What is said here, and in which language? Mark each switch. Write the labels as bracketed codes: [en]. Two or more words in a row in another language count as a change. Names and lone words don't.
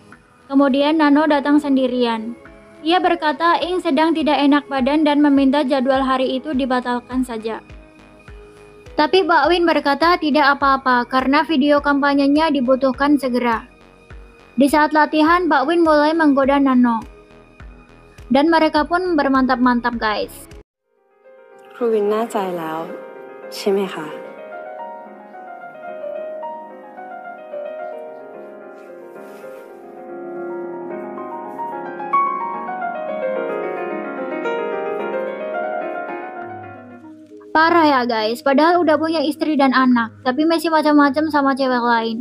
[id] Kemudian Nano datang sendirian. Ia berkata Ing sedang tidak enak badan dan meminta jadwal hari itu dibatalkan saja. Tapi Pak Win berkata tidak apa-apa karena video kampanyenya dibutuhkan segera. Di saat latihan, Pak Win mulai menggoda Nano. Dan mereka pun bermantap-mantap guys. [th] ครูวินแน่ใจแล้วใช่ไหมคะ [id] Parah ya guys, padahal udah punya istri dan anak, tapi masih macam-macam sama cewek lain.